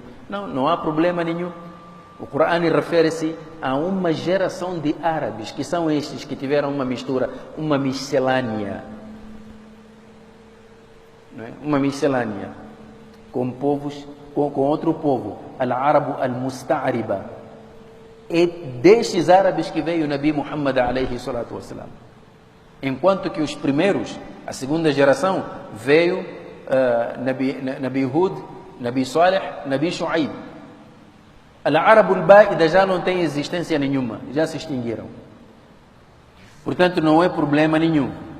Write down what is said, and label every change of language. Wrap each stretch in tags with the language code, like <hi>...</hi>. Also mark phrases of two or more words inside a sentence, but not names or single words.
<pt>Não, não há problema nenhum. O Corão refere-se a uma geração de árabes, que são estes que tiveram uma mistura, uma miscelânea. Não é? Uma miscelânea com povos, com outro povo,</pt> <ar>العرب المستعربة.</ar> <pt>É destes árabes que veio o Nabi Muhammad</pt> <ar>عليه الصلاة والسلام.</ar> <pt>Enquanto que os primeiros, a segunda geração, veio Nabi Hud, Nabi Salih, Nabi Shu'aib.</pt> <ar>العرب البائدة</ar> <pt>já não tem existência nenhuma, já se extinguiram. Portanto, não é problema nenhum.</pt>